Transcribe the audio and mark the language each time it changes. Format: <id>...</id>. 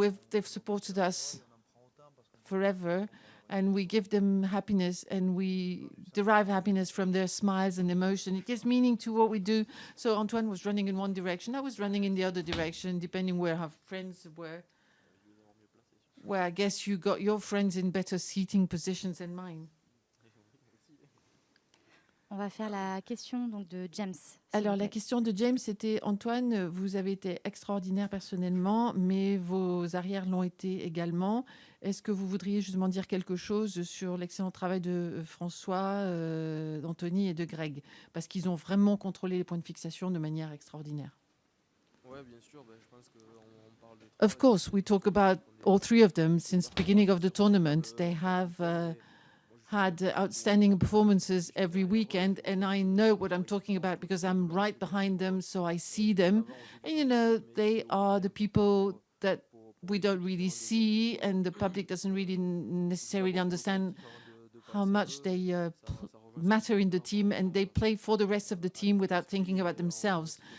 <en>They've supported us forever, and we give them happiness, and we derive happiness from their smiles and emotion. It gives meaning to what we do. So Antoine was running in one direction. I was running in the other direction, depending where our friends were. Where I guess you got your friends in better seating positions than mine.</en> <fr>On va faire la question donc, de James. Alors, la question de James, c'était Antoine, vous avez été extraordinaire personnellement, mais vos arrières l'ont été également. Est-ce que vous voudriez justement dire quelque chose sur l'excellent travail de François, d'Anthony et de Greg? Parce qu'ils ont vraiment contrôlé les points de fixation de manière extraordinaire. Ouais, bien sûr, je pense qu'on parle de...</fr> <en>Of course, we talk about all three of them. Since the beginning of the tournament, they have had outstanding performances every weekend, and I know what I'm talking about because I'm right behind them, so I see them. And, you know, they are the people that we don't really see, and the public doesn't really necessarily understand how much they matter in the team, and they play for the rest of the team without thinking about themselves.</en>